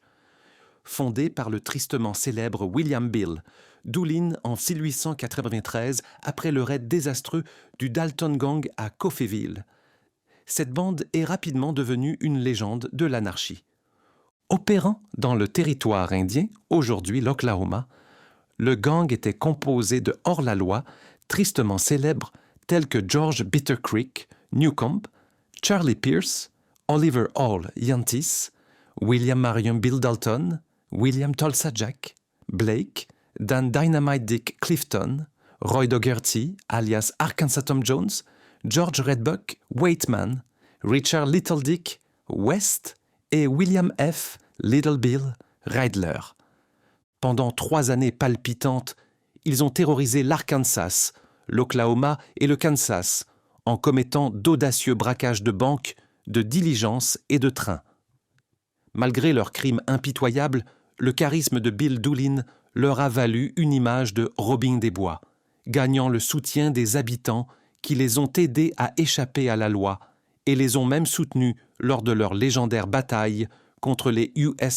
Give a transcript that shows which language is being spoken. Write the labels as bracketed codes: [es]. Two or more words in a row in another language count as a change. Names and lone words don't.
[fr] Fondé par le tristement célèbre William Bill, Doolin en 1893 après le raid désastreux du Dalton Gang à Coffeyville. Cette bande est rapidement devenue une légende de l'anarchie. Opérant dans le territoire indien, aujourd'hui l'Oklahoma, le gang était composé de hors-la-loi tristement célèbres tels que George Bitter Creek, Newcomb, Charlie Pierce, Oliver Hall Yantis, William Marion Bill Dalton, William Tulsa Jack, Blake, Dan Dynamite Dick Clifton, Roy Dougherty, alias Arkansas Tom Jones, George Redbuck, Waitman, Richard Little Dick, West et William F. Little Bill Reidler. Pendant 3 années palpitantes, ils ont terrorisé l'Arkansas, l'Oklahoma et le Kansas en commettant d'audacieux braquages de banques, de diligences et de trains. Malgré leurs crimes impitoyables, le charisme de Bill Doolin leur a valu une image de Robin des Bois, gagnant le soutien des habitants qui les ont aidés à échapper à la loi et les ont même soutenus lors de leur légendaire bataille contre les U.S.